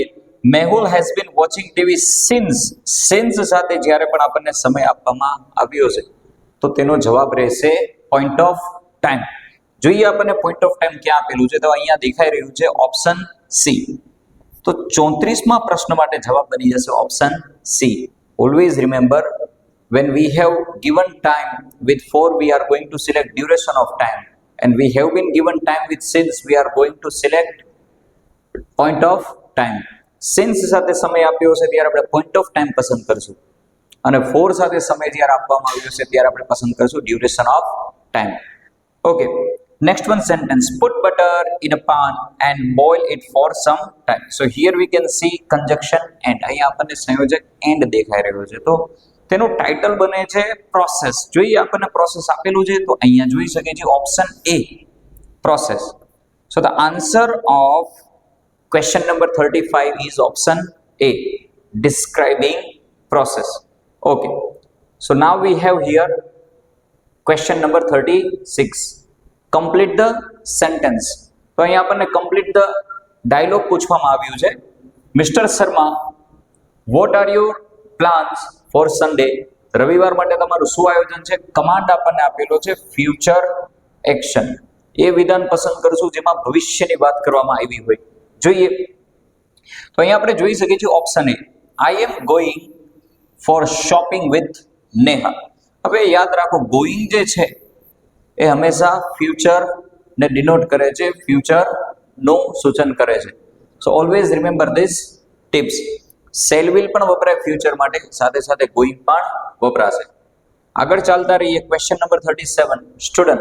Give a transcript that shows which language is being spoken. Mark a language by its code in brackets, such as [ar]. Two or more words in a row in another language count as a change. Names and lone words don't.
[en] Mehul has been watching TV since [gu] સાથે જ્યારે પણ આપણને સમય આપવામાં આવ્યો છે તો તેનો જવાબ રહેશે [en] point of time. [gu] જોઈએ આપણને [en] point of time [gu] ક્યાં આપેલું છે તો અહીંયા દેખાઈ રહ્યું છે [en] option C. [gu] તો 34માં પ્રશ્ન માટે જવાબ બની જશે [en] option C. always remember when we have given time with for we are going to select duration of time and we have been given time with since we are going to select point of time. [gu] since સાથે સમય આપ્યો છે ત્યારે આપણે [en] point of time [gu] પસંદ કરશું અને for સાથે સમય જ્યારે આપવામાં આવ્યો છે ત્યારે આપણે પસંદ કરશું [en] duration of time. Okay. Next one sentence, put butter in a pan and boil it for some time. So here we can see conjunction and [gu] અહીંયા આપણને સંયોજક and દેખાઈ રહ્યો છે તો તેનું ટાઇટલ બને છે પ્રોસેસ. જોઈએ આપણને પ્રોસેસ આપેલું છે તો અહીંયા જોઈ શકે છે [en] option A process. So the answer of question number 35 is option A, describing process. Okay. So now we have here question number 36. Complete the sentence. [gu] તો અહીંયા આપણને [en] complete the dialogue [gu] પૂછવામાં આવ્યું છે. [en] મિસ્ટર શર્મા, what are your plans for Sunday? [gu] રવિવાર માટે તમારું શું આયોજન છે? કમાન્ડ આપણને આપેલો છે [en] future action. [gu] એ વિધાન પસંદ કરશું જેમાં ભવિષ્યની વાત કરવામાં આવી હોય. જોઈએ તો અહીંયા આપણે જોઈ શકીએ છીએ [en] option A, I am going for shopping with Neha. [gu] હવે યાદ રાખો ગોઈંગ જે છે એ હંમેશા ફ્યુચર ને ડિનોટ કરે છે, ફ્યુચર નું સૂચન કરે છે. [en] so always remember this tips. shall will [gu] પણ વપરાય ફ્યુચર માટે, સાથે સાથે ગોઈંગ પણ વપરાશે. આગળ ચાલતા રહીએ. [en] question number 37 student.